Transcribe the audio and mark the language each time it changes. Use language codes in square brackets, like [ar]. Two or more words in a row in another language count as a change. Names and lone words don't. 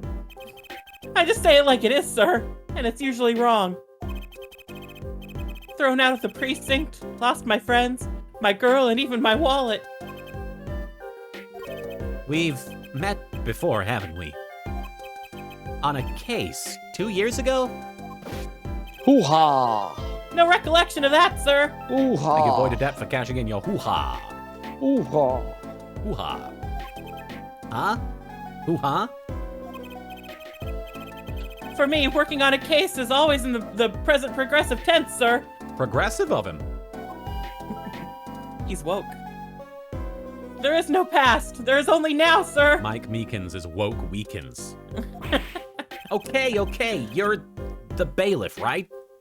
[en] I just say it like it is, sir, and it's usually wrong. Thrown out of the precinct, lost my friends, my girl, and even my wallet. We've met before, haven't we? On a case 2 years ago? Hoo-ha! No recollection of that, sir. Hoo-ha! I avoided that for cashing in your hoo-ha. Hoo-ha! Hoo-ha. Huh? Hoo-ha? For me, working on a case is always in the present progressive tense, sir. Progressive of him. He's woke. There is no past. There is only now, sir. Mike Meekins is woke weakens. Okay, you're the bailiff, right?